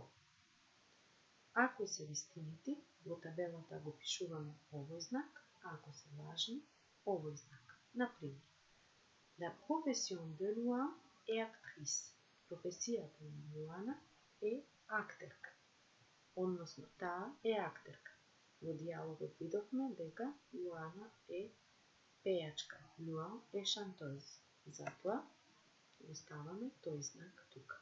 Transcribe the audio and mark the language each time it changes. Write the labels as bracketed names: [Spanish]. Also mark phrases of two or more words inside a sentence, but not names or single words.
[Macedonian] Ако се вистинити, во табелата го пишуваме овој знак, а ако се лажни, овој знак. Например, [French] La profession de Luan est actrice. [Macedonian] Професијата на Луана е актерка. Односно, таа е актерка. Во диалогот видовме дека Луана е пејачка. Луан е шантоз. Затоа го ставаме тој знак тука.